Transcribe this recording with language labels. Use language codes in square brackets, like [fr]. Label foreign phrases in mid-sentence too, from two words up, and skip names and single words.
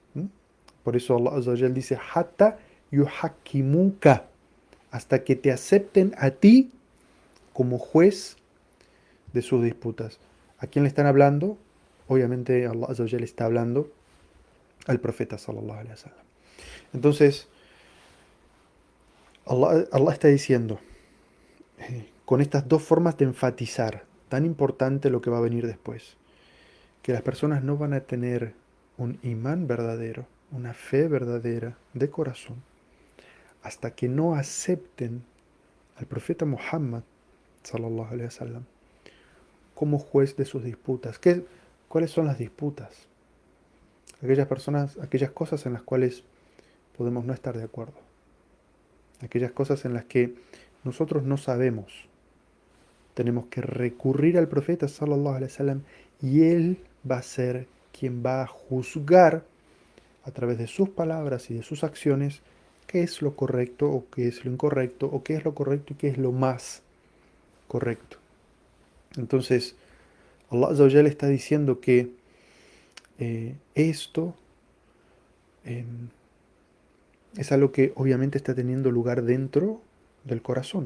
[es] Por eso [ar] الله عز وجل [es] dice, [ar] حتى يحكموك, [es] hasta que te acepten a ti como juez de sus disputas. ¿A quién le están hablando? Obviamente [ar] الله عز وجل [es] está hablando al profeta [ar] صلى الله عليه وسلم. [es] Entonces, Allah está diciendo, con estas dos formas de enfatizar, tan importante lo que va a venir después, que las personas no van a tener un imán verdadero, una fe verdadera de corazón, hasta que no acepten al profeta Muhammad [ar] صلى الله عليه وسلم [es] como juez de sus disputas. ¿Cuáles son las disputas? Aquellas personas, aquellas cosas en las cuales podemos no estar de acuerdo. Aquellas cosas en las que nosotros no sabemos. Tenemos que recurrir al profeta [ar] صلى الله عليه وسلم [es] y él va a ser quien va a juzgar a través de sus palabras y de sus acciones qué es lo correcto o qué es lo incorrecto, o qué es lo correcto y qué es lo más correcto. Entonces, [ar] الله عز وجل [es] está diciendo que esto es algo que obviamente está teniendo lugar dentro del corazón.